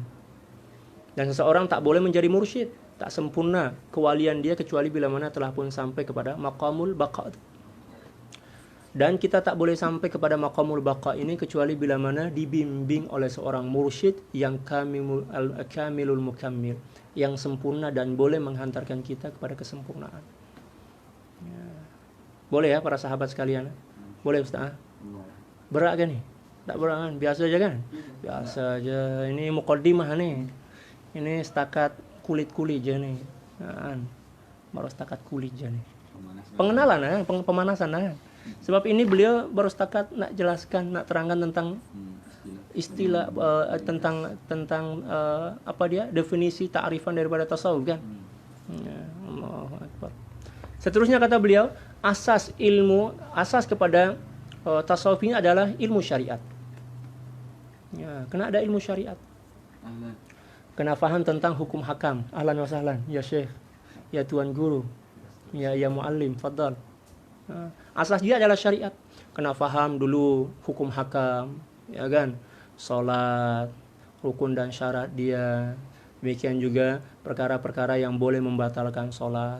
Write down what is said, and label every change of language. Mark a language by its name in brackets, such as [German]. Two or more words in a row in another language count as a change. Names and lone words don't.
[Malay] Dan seseorang tak boleh menjadi mursyid, tak sempurna kewalian dia kecuali bila mana telah pun sampai kepada [Arabic] مقام البقاء. [Malay] Dan kita tak boleh sampai kepada [Arabic] مقام البقاء [Malay] ini kecuali bila mana dibimbing oleh seorang mursyid yang [Arabic] الكامل المكمل, [Malay] yang sempurna dan boleh menghantarkan kita kepada kesempurnaan. Ya. Boleh ya para sahabat sekalian? Boleh Ustaz? Berat kan nih? Tak berat kan? Biasa aja kan? Biasa aja. Ini muqaddimah nih. Ini setakat kulit-kulit aja nih. Nah, baru setakat kulit aja nih. Pengenalan, pemanasan. Sebab ini beliau baru setakat nak jelaskan, nak terangkan tentang istilah, tentang apa dia, definisi ta'rifan daripada tasawuf kan. [Arabic] Ya, الله أكبر. [Malay] Seterusnya kata beliau, asas kepada tasawuf ini adalah ilmu syariat. Ya, kena ada ilmu syariat. Kena faham tentang hukum hakam. [Arabic] أهلا وسهلا, يا شيخ, [Malay] ya Tuan Guru, [Arabic] يا معلم، تفضل. [Malay] Asas dia adalah syariat. Kena faham dulu hukum hakam, ya kan? Salat, rukun dan syarat dia. Demikian juga perkara-perkara yang boleh membatalkan salat.